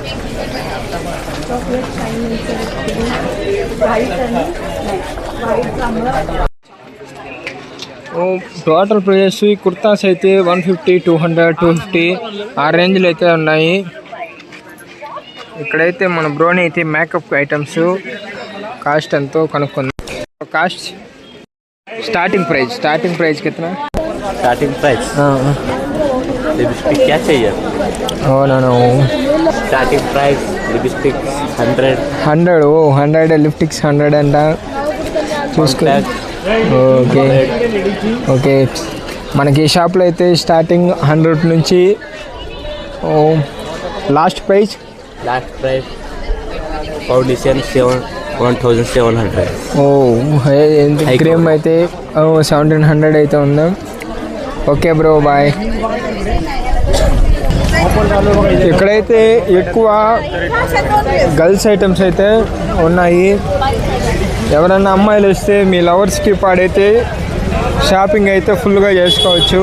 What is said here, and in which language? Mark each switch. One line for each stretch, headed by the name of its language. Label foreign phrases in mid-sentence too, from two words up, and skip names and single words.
English: total prices
Telugu: కుర్తాస్ అయితే 150, 200, 250 ఆ రేంజ్లో అయితే ఉన్నాయి. ఇక్కడైతే మన బ్రోని అయితే
English: makeup items cost
Telugu: ఎంతో కనుక్కుంది.
English: cost starting price కిतना? starting price lipstick
Hindi: क्या चाहिए? नो
English: starting price lipstick 100.
Telugu: ఓ 100 లిప్స్టిక్స్ 100 అంట. చూసుకో. ఓకే మనకి ఈ షాప్లో అయితే స్టార్టింగ్ 100 నుంచి
English: last price Last price foundation 1700.
Telugu: క్రీమ్ అయితే 1700 అయితే ఉందా.
English: okay bro bye.
Telugu: ఇక్కడైతే ఎక్కువ
English: girls items
Telugu: అయితే ఉన్నాయి. ఎవరన్నా అమ్మాయిలు వస్తే మీ లవర్స్కి పాడైతే షాపింగ్ అయితే ఫుల్గా చేసుకోవచ్చు.